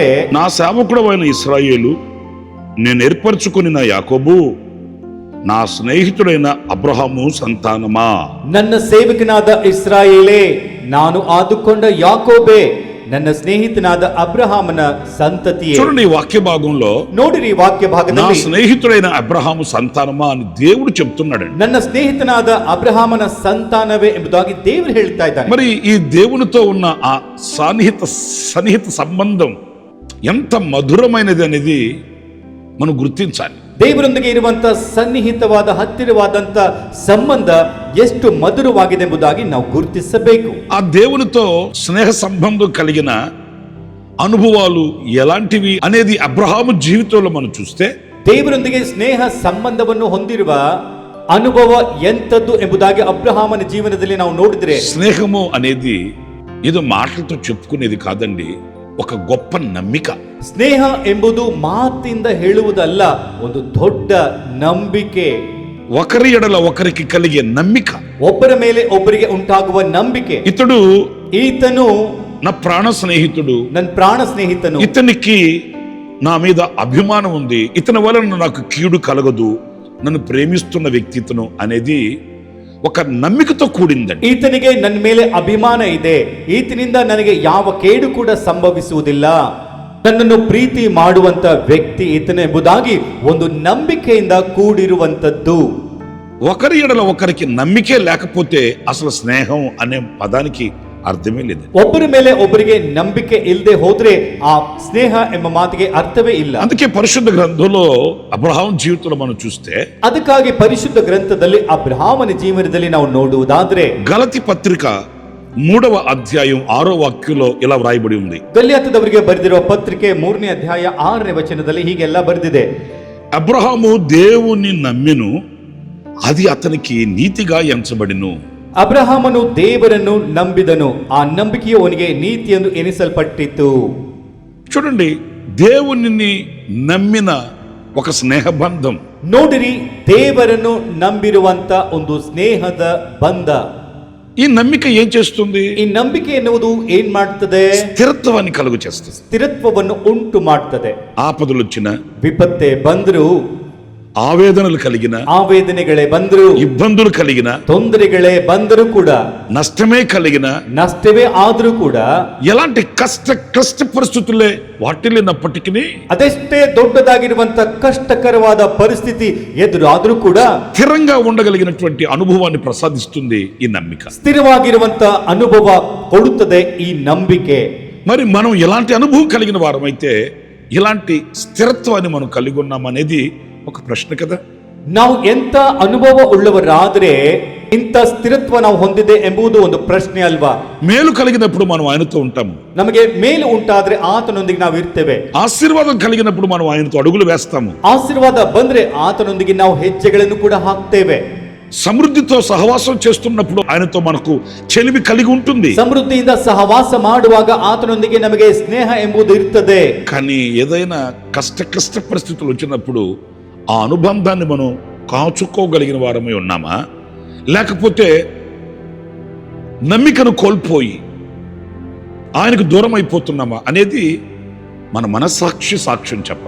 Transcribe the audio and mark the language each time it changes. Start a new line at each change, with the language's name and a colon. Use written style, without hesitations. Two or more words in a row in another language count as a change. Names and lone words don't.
Telugu: నా సేవకుడైన ఇశ్రాయేలు, నేను ఏర్పరచుకుని నా యాకోబు, నా స్నేహితుడైన అబ్రహాము సంతానమా.
Kannada: ನನ್ನ ಸೇವಕನಾದ ಇಸ್ರಾಯೇಲೇ, ನಾನು ಆದುಕೊಂಡ ಯಾಕೋಬೇ, ನನ್ನ ಸ್ನೇಹಿತನಾದ ಅಬ್ರಹಾಮನ ಸಂತತಿಯೇ.
Telugu: చూడండి ఈ వాక్య భాగంలో
Kannada: ನೋಡಿರಿ ವಾಕ್ಯ
Telugu: నా
Kannada: ಭಾಗದಲ್ಲಿ
Telugu: స్నేహితుడైన అబ్రహాము సంతానమా అని దేవుడు చెప్తున్నాడండి.
Kannada: ನನ್ನ స్నేహిತನಾದ ಅಬ್ರಹಾಮನ ಸಂತಾನವೇ ಎಂಬುದಾಗಿ ದೇವರು ಹೇಳ್ತಾ ಇದ್ದಾನೆ.
Telugu: మరి ఈ దేవునితో ఉన్న ఆ సన్నిహిత సంబంధం ఎంత మధురమైనది అనేది మనం గుర్తించాలి.
Kannada: ದೇವರೊಂದಿಗೆ ಇರುವಂತ ಸನ್ನಿಹಿತವಾದ ಹತ್ತಿರವಾದಂತ ಸಂಬಂಧ ಎಷ್ಟು ಮಧುರವಾಗಿದೆ ಎಂಬುದಾಗಿ ನಾವು ಗುರುತಿಸಬೇಕು.
Telugu: ఆ దేవునితో స్నేహ సంబంధం కలిగిన అనుభవాలు ఎలాంటివి అనేది అబ్రహాము జీవితంలో మనం చూస్తే,
Kannada: ದೇವರೊಂದಿಗೆ ಸ್ನೇಹ ಸಂಬಂಧವನ್ನು ಹೊಂದಿರುವ ಅನುಭವ ಎಂಥದ್ದು ಎಂಬುದಾಗಿ ಅಬ್ರಹಾಮನ ಜೀವನದಲ್ಲಿ ನಾವು ನೋಡಿದ್ರೆ,
Telugu: స్నేహము అనేది ఏదో మాటలతో చెప్పుకునేది కాదండి, ఒక గొప్ప నమ్మిక.
Kannada: ಸ್ನೇಹ ಎಂಬುದು ಮಾತಿಂದ ಹೇಳುವುದಲ್ಲ, ಒಂದು ದೊಡ್ಡ ನಂಬಿಕೆ.
Telugu: ఒకరి ఎడల ఒకరికి కలిగే నమ్మిక,
Kannada: ಒಬ್ಬರ ಮೇಲೆ ಒಬ್ಬರಿಗೆ ಉಂಟಾಗುವ ನಂಬಿಕೆ. ಈತನು
Telugu: నా ప్రాణ స్నేహితుడు,
Kannada: ನನ್ನ ಪ್ರಾಣ ಸ್ನೇಹಿತನು,
Telugu: ఇతనికి నా మీద అభిమానం ఉంది, ఇతని వలన నాకు కీడు కలగదు, నన్ను ప్రేమిస్తున్న వ్యక్తిత్వం అనేది ఒక నమ్మికతో కూడిందండి.
Kannada: ಈತನಿಗೆ ನನ್ನ ಮೇಲೆ ಅಭಿಮಾನ ಇದೆ, ಈತನಿಂದ ನನಗೆ ಯಾವ ಕೇಡು ಕೂಡ ಸಂಭವಿಸುವುದಿಲ್ಲ, ನನ್ನನ್ನು ಪ್ರೀತಿ ಮಾಡುವಂತ ವ್ಯಕ್ತಿ ಈತನ ಎಂಬುದಾಗಿ ಒಂದು ನಂಬಿಕೆಯಿಂದ ಕೂಡಿರುವಂತದ್ದು.
Telugu: ఒకరి ఎడల ఒకరికి నమ్మికే లేకపోతే అసలు స్నేహం అనే పదానికి అర్థమే లేదు.
Kannada: ಒಬ್ಬರ ಮೇಲೆ ಒಬ್ಬರಿಗೆ ನಂಬಿಕೆ ಇಲ್ಲದೆ ಹೋದ್ರೆ ಆ ಸ್ನೇಹ ಎಂಬ ಮಾತಿಗೆ ಅರ್ಥವೇ ಇಲ್ಲ.
Telugu: అందుకే పరిశుద్ధ గ్రంథంలో అబ్రహాం జీవితంలో మనం చూస్తే,
Kannada: ಅದಕ್ಕಾಗಿ ಪರಿಶುದ್ಧ ಗ್ರಂಥದಲ್ಲಿ ಅಬ್ರಹಾಮನ ಜೀವನದಲ್ಲಿ ನಾವು ನೋಡುವುದಾದ್ರೆ,
Telugu: గలతి పత్రిక 3వ అధ్యాయం 6వ వాక్యంలో ఇలా వ్రాయబడి ఉంది.
Kannada: ಗಲಾತ್ಯದವರಿಗೆ ಬರೆದಿರುವ ಪತ್ರಿಕೆ 3ನೇ ಅಧ್ಯಾಯ 6ನೇ ವಚನದಲ್ಲಿ ಹೀಗೆಲ್ಲ ಬರೆದಿದೆ.
Telugu: అబ్రహాము దేవుని నమ్మెను, అది అతనికి నీతిగా ఎంచబడిను.
Kannada: ಅಬ್ರಹಾಮನು ದೇವರನ್ನು ನಂಬಿದನು, ಆ ನಂಬಿಕೆಯು ಅವನಿಗೆ ನೀತಿಯೆಂದು ಎನಿಸಲ್ಪಟ್ಟಿತು.
Telugu: చూడండి, దేవుని నమ్మిన ఒక స్నేహబంధం.
Kannada: ನೋಡಿರಿ, ದೇವರನ್ನು ನಂಬಿರುವಂತ ಒಂದು ಸ್ನೇಹದ ಬಂಧ.
Telugu: ఈ నమ్మిక ఏం చేస్తుంది?
Kannada: ಈ ನಂಬಿಕೆ ಎನ್ನುವುದು ಏನ್ ಮಾಡ್ತದೆ?
Telugu: స్థిరత్వాన్ని కలుగు చేస్తుంది.
Kannada: ಸ್ಥಿರತ್ವವನ್ನು ಉಂಟು ಮಾಡ್ತದೆ.
Telugu: ఆపదలు వచ్చిన,
Kannada: ವಿಪತ್ತೆ ಬಂದ್ರು,
Telugu: ఆవేదనలు కలిగిన,
Kannada: ಆವೇದನೆಗಳೇ ಬಂದ್ರು,
Telugu: ఇబ్బందులు కలిగిన,
Kannada: ತೊಂದರೆಗಳೇ ಬಂದರೂ ಕೂಡ,
Telugu: నష్టమే కలిగిన,
Kannada: ನಷ್ಟವೇ ಆದ್ರೂ ಕೂಡ,
Telugu: ఎలాంటి క్లిష్ట పరిస్థితులే వాటిల్లినప్పటికీ
Kannada: ಅದೆಷ್ಟೇ ದೊಡ್ಡದಾಗಿರುವಂತ ಕಷ್ಟಕರವಾದ ಪರಿಸ್ಥಿತಿ ಎದುರಾದ್ರೂ ಕೂಡ
Telugu: స్థిరంగా ఉండగలిగినటువంటి అనుభవాన్ని ప్రసాదిస్తుంది ఈ నమ్మిక.
Kannada: ಸ್ಥಿರವಾಗಿರುವಂತ ಅನುಭವ ಕೊಡುತ್ತದೆ ಈ ನಂಬಿಕೆ.
Telugu: మరి మనం ఎలాంటి అనుభవం కలిగిన వారమైతే ఇలాంటి స్థిరత్వాన్ని మనం కలిగి ఉన్నామనేది ఒక ప్రశ్న కదా.
Kannada: ನಾವು ಎಂತ ಅನುಭವ ಉಳ್ಳವರಾದ್ರೆ ಇಂಥ ಸ್ಥಿರತ್ವ ನಾವು ಹೊಂದಿದೆ ಎಂಬುದು ಒಂದು ಪ್ರಶ್ನೆ ಅಲ್ವಾ?
Telugu: మేలు కలిగినప్పుడు మనం ఆయనతో ఉంటాము,
Kannada: ನಮಗೆ ಮೇಲು ಉಂಟಾದ್ರೆ ಆತನೊಂದಿಗೆ ನಾವು ಇರ್ತೇವೆ.
Telugu: ఆశీర్వాదం కలిగినప్పుడు మనం ఆయనతో అడుగులు వేస్తాము,
Kannada: ಆಶೀರ್ವಾದ ಬಂದ್ರೆ ಆತನೊಂದಿಗೆ ನಾವು ಹೆಜ್ಜೆಗಳನ್ನು ಕೂಡ ಹಾಕ್ತೇವೆ.
Telugu: సమృద్ధితో సహవాసం చేస్తున్నప్పుడు ఆయనతో మనకు చెలిమి కలిగి ఉంటుంది.
Kannada: ಸಮೃದ್ಧಿಯಿಂದ ಸಹವಾಸ ಮಾಡುವಾಗ ಆತನೊಂದಿಗೆ ನಮಗೆ ಸ್ನೇಹ ಎಂಬುದು ಇರ್ತದೆ.
Telugu: కానీ ఏదైనా క్లిష్ట పరిస్థితులు వచ్చినప్పుడు ఆ అనుబంధాన్ని మనం కాచుకోగలిగిన వారమై ఉన్నామా, లేకపోతే నమ్మికను కోల్పోయి ఆయనకు దూరం అయిపోతున్నామా అనేది మన మనస్సాక్షి సాక్ష్యం చెప్పాలి.